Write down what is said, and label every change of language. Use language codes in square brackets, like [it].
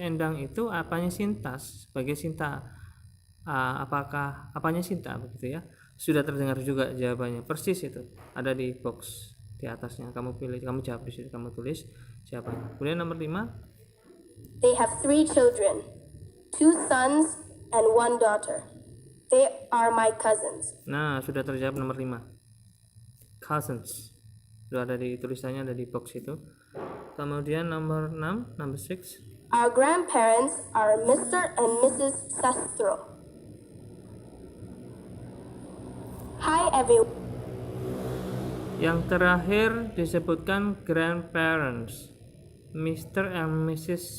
[id] Endang itu apanya Sintas sebagai Sinta. Apakah apanya Sinta begitu ya? Sudah terdengar juga jawabannya. Persis itu. Ada di box di atasnya. Kamu pilih, kamu jawab di situ, kamu tulis jawabannya. Kemudian nomor 5. [en] They have 3 children, 2 sons and 1 daughter. They are my cousins. [id] Nah, sudah terjawab nomor 5. Cousins. Sudah ada di tulisannya, ada di box itu. Kemudian nomor 6, number 6. [en] Our grandparents are Mr. and Mrs. Sastro. everyone. [id] Yang terakhir disebutkan grandparents, Mr. and Mrs.